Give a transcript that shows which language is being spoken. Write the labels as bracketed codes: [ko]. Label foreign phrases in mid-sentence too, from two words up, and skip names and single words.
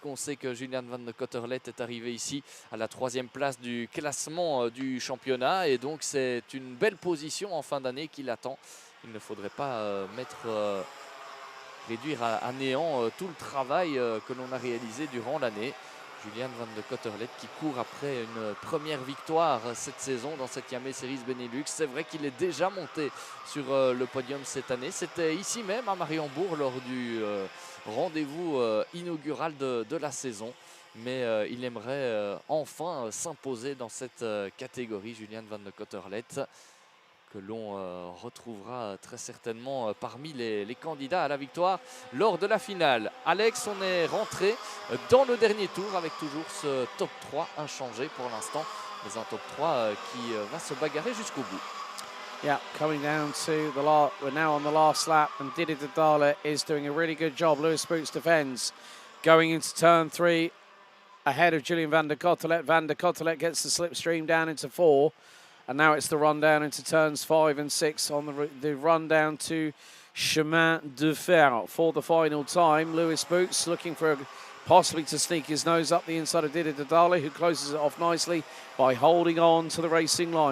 [fr] On sait que Julian van der Kottelet est arrivé ici à la 3e place du classement du championnat et donc c'est une belle position en fin d'année qui l'attend. Il ne faudrait pas réduire à néant tout le travail que l'on a réalisé durant l'année. Julian van der Kottelet qui court après une première victoire cette saison dans cette Iame Series Benelux. C'est vrai qu'il est déjà monté sur le podium cette année. C'était ici même à Mariembourg lors du rendez-vous inaugural de la saison. Mais il aimerait enfin s'imposer dans cette catégorie, Julian van de Cotterlet, que l'on retrouvera très certainement parmi les candidats à la victoire lors de la finale. Alex, on est rentré dans le dernier tour avec toujours ce top 3 inchangé pour l'instant, mais un top 3 qui va se bagarrer jusqu'au bout. [en] Yeah, coming down to the last, we're now on the last lap, and Didi Dadala is doing a really good job. Lewis Boots defends, going into turn 3, ahead of Julian van der Cotterlet. Van der Cotterlet gets the slipstream down into 4, and now it's the run down into turns 5 and 6 on the run down to Chemin de Fer for the final time. Lewis Boots looking for possibly to sneak his nose up the inside of Didi Dadala, who closes it off nicely by holding on to the racing line.